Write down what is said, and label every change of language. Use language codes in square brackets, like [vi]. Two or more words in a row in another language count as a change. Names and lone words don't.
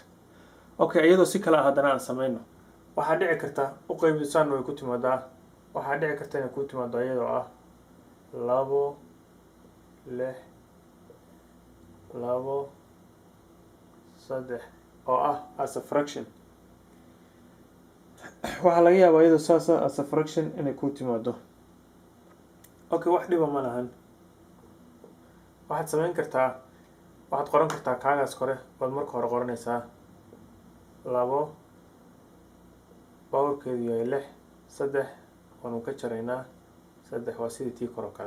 [so] okay, iyadoo si kale ah haddana aan sameyno. waxaa dhici karta u qaybisaan way ku timaadaa. waxaa dhici karta inay ku timaado iyadoo ah 2 6 2 3 oo ah [en] as a fraction. [so] waxaa laga yaabaa iyadoo saas ah [en] as a fraction [so] inay ku timaado. okay, wax dhiba ma lahan. waxaad sameyn kartaa, waxaad qoran kartaa kaagaas kore baad marka hore qoranaysaa 2 power-keedu yahay 6 3 waanu ka jaraynaa 3 waa sidii tii kore oo kale.